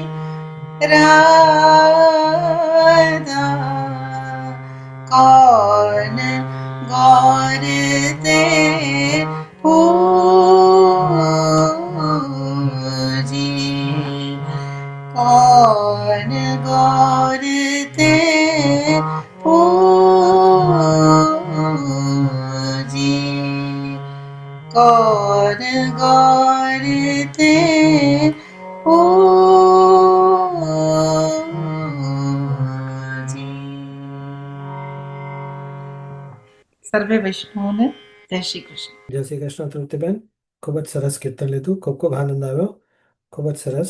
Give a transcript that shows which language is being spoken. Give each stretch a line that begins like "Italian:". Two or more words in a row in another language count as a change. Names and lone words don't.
Hindi: राधा कौन गौर ते पूजी कौन गौर ते पूजी कौन गौर ते
Gujarati: સર્વે વૈષ્ણવોને જય શ્રી કૃષ્ણ. જય શ્રી કૃષ્ણ તૃપ્તિબેન, ખૂબ જ સરસ કીર્તન લીધું, ખૂબ ખૂબ આનંદ આવ્યો, ખૂબ જ સરસ.